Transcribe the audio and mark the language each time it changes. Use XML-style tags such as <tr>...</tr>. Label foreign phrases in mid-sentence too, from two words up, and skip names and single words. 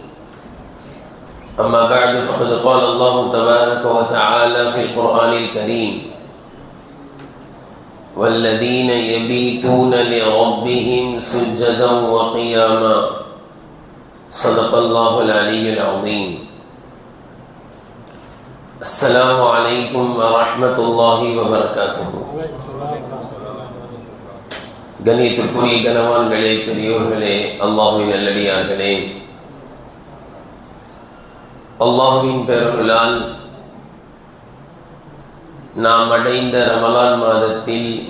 <ar>أما بعد، فقد قال الله تبارك وتعالى في القرآن الكريم: والذين يبيتون لربهم سجدا وقياما. صدق الله العلي العظيم. السلام عليكم ورحمة الله وبركاته.</ar> <ta>கண்ணியத்திற்குரிய கனவான்களே, பெரியோர்களே, அல்லாஹ்வின் நல்லடியார்களே, அல்லாஹ்வின் பெருளால் நாம் அடைந்த ரமலான் மாதத்தில்</ta>